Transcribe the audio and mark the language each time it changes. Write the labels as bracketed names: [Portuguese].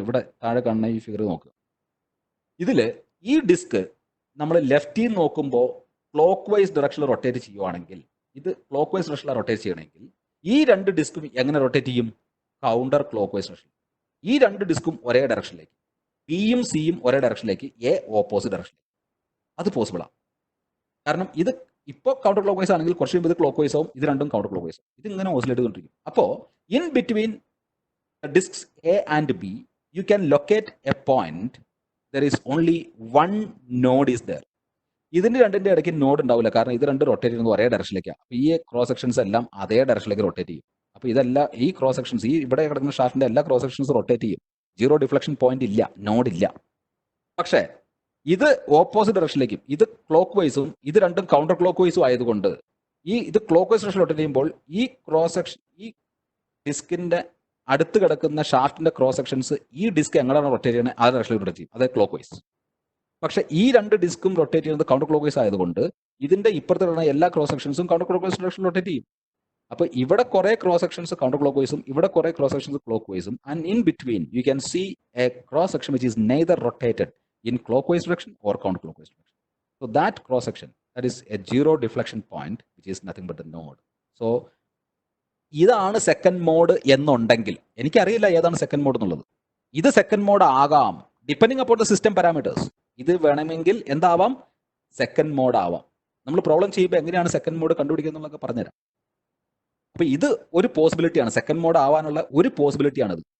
[Malayalam] ഇവിടെ താഴെ കാണുന്ന ഈ ഫിഗർ നോക്കുക. ഇതിൽ ഈ ഡിസ്ക് നമ്മൾ ലെഫ്റ്റിൽ നിന്ന് നോക്കുമ്പോൾ ക്ലോക്ക് വൈസ് ഡയറക്ഷനിൽ റൊട്ടേറ്റ് ചെയ്യുവാണെങ്കിൽ, ഇത് ക്ലോക്ക് വൈസ് ഡയറക്ഷനിൽ റൊട്ടേറ്റ് ചെയ്യണമെങ്കിൽ ഈ 2 ഡിസ്കും എങ്ങനെ റൊട്ടേറ്റ് ചെയ്യും? Counter clock vice direction. ഈ 2 ഡിസ്കും ഒരേ ഡയറക്ഷനിലേക്ക്, ബിയും സിയും ഒരേ ഡയറക്ഷനിലേക്ക്, എ ഓപ്പോസിറ്റ് ഡയറക്ഷനിലേക്ക്. അത് പോസിബിളാണ്. കാരണം ഇത് ഇപ്പോൾ കൗണ്ടർ ക്ലോക്ക് വൈസ് ആണെങ്കിൽ കുറച്ച് ഇത് ക്ലോക്ക് വൈസ് ആവും, ഇത് രണ്ടും കൗണ്ടർ ക്ലോക്ക് വൈസ് ആവും. ഇത് ഇങ്ങനെ ഓസിലേറ്റ് കൊണ്ടിരിക്കും. [English] അപ്പോൾ in between discs A and B, you can locate a point. There is only one node is there. [Malayalam] ഇതിന്റെ രണ്ടിന്റെ ഇടയ്ക്ക് നോഡ് ഉണ്ടാവില്ല. കാരണം ഇത് രണ്ട് റൊട്ടേറ്റ് ചെയ്യുന്നത് ഒരേ ഡയറക്ഷനിലേക്കാണ്. അപ്പോൾ ഈ ക്രോസ് സെക്ഷൻസ് എല്ലാം അതേ ഡയറക്ഷനിലേക്ക് റൊട്ടേറ്റ് ചെയ്യും. അപ്പോൾ ഇതെല്ലാം ഈ ക്രോസ് സെക്ഷൻസ്, ഈ ഇവിടെ കിടക്കുന്ന ഷാഫ്റ്റിന്റെ എല്ലാ ക്രോസ് സെക്ഷൻസ് റൊട്ടേറ്റ് ചെയ്യും. 0 ഡിഫ്ലക്ഷൻ പോയിന്റ് ഇല്ല, നോഡ് ഇല്ല. പക്ഷേ ഇത് ഓപ്പോസിറ്റ് ഡയറക്ഷനിലേക്കും, ഇത് ക്ലോക്ക് വൈസും ഇത് രണ്ടും കൗണ്ടർ ക്ലോക്ക് വൈസും ആയതുകൊണ്ട് ഇത് ക്ലോക്ക് വൈസ് ഡയറക്ഷൻ റൊട്ടേറ്റ് ചെയ്യുമ്പോൾ ഈ ക്രോസ് സെക്ഷൻ, ഈ ഡിസ്കിന്റെ അടുത്ത് കിടക്കുന്ന ഷാഫ്റ്റിന്റെ ക്രോസ് സെക്ഷൻസ് ഈ ഡിസ്ക് എങ്ങനെയാണ് റൊട്ടേറ്റ് ചെയ്യുന്നത് ആ ഡയറക്ഷനിൽ റൊട്ടേറ്റ് ചെയ്യും, അതായത് ക്ലോക്ക് വൈസ്. പക്ഷേ ഈ 2 ഡിസ്കും റൊട്ടേറ്റ് ചെയ്യുന്നത് കൗണ്ടർ ക്ലോക്ക് വൈസ് ആയതുകൊണ്ട് ഇതിന്റെ ഇപ്പുറത്ത് കിടന്ന എല്ലാ ക്രോസ് സെക്ഷൻസും കൗണ്ടർ ക്ലോക്ക് വൈസ് ഡയറക്ഷനിൽ റൊട്ടേറ്റ് ചെയ്യും. അപ്പോൾ ഇവിടെ കുറെ ക്രോസ് സെക്ഷൻസ് കൗണ്ടർ ക്ലോക്ക് വൈസും ഇവിടെ കുറെ cross sections clock വൈസും, [English] And in between you can see a cross section which is neither rotated in clockwise direction or counterclockwise direction. So that cross section, that is a 0 deflection point, which is nothing but the node. [Malayalam] So ഇതാണ് second mode എന്നുണ്ടെങ്കിൽ, എനിക്കറിയില്ല ഏതാണ് second mode എന്നുള്ളത്. ഇത് second mode ആകാം [English] Depending upon the system parameters. [Malayalam] ഇത് വേണമെങ്കിൽ എന്താവാം? Second mode ആവാം. നമ്മൾ പ്രോബ്ലം ചെയ്യുമ്പോൾ എങ്ങനെയാണ് സെക്കൻഡ് മോഡ് കണ്ടുപിടിക്കുക എന്നുള്ളതൊക്കെ പറഞ്ഞുതരാം. അപ്പൊ ഇത് ഒരു പോസിബിലിറ്റിയാണ്, സെക്കൻഡ് മോഡ് ആവാനുള്ള ഒരു പോസിബിലിറ്റിയാണിത്.